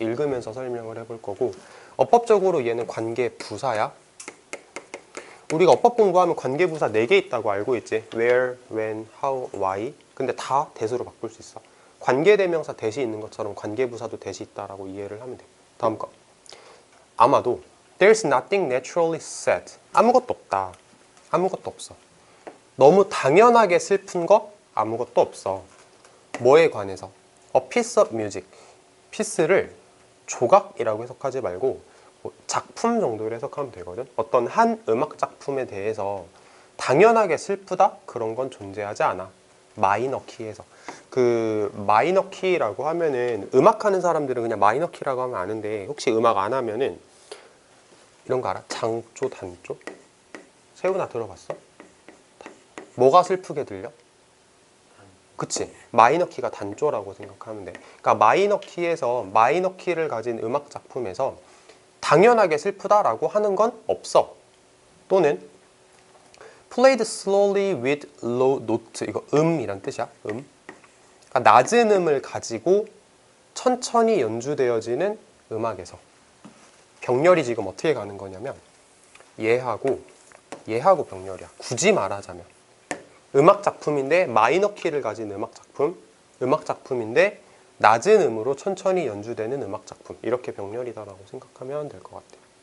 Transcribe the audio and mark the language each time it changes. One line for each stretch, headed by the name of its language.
Korean: 읽으면서 설명을 해볼 거고, 어법적으로 얘는 관계부사야. 우리가 어법 공부하면 관계부사 4개 있다고 알고 있지.
English: where, when, how, why.
Korean: 근데 다 대수로 바꿀 수 있어. 관계대명사 대시 있는 것처럼 관계부사도 대시 있다라고 이해를 하면 돼. 다음 거. 아마도
English: There's nothing naturally sad.
Korean: 아무것도 없다. 아무것도 없어. 너무 당연하게 슬픈 거 아무것도 없어. 뭐에 관해서?
English: A piece of music.
Korean: piece를 조각이라고 해석하지 말고 작품 정도로 해석하면 되거든. 어떤 한 음악 작품에 대해서 당연하게 슬프다? 그런 건 존재하지 않아. 마이너 키에서. 그 마이너 키라고 하면은 음악하는 사람들은 그냥 마이너 키라고 하면 아는데, 혹시 음악 안 하면은 이런 거 알아? 장조, 단조? 세훈아 들어봤어? 뭐가 슬프게 들려? 그치? 마이너 키가 단조라고 생각하면 돼. 그러니까 마이너 키에서, 마이너 키를 가진 음악 작품에서 당연하게 슬프다라고 하는 건 없어. 또는
English: played slowly with low note.
Korean: 이거 이란 뜻이야. 그러니까 낮은 음을 가지고 천천히 연주되어지는 음악에서. 병렬이 지금 어떻게 가는 거냐면 얘하고 병렬이야. 굳이 말하자면 음악 작품인데 마이너 키를 가진 음악 작품인데 낮은 음으로 천천히 연주되는 음악 작품, 이렇게 병렬이다라고 생각하면 될 것 같아.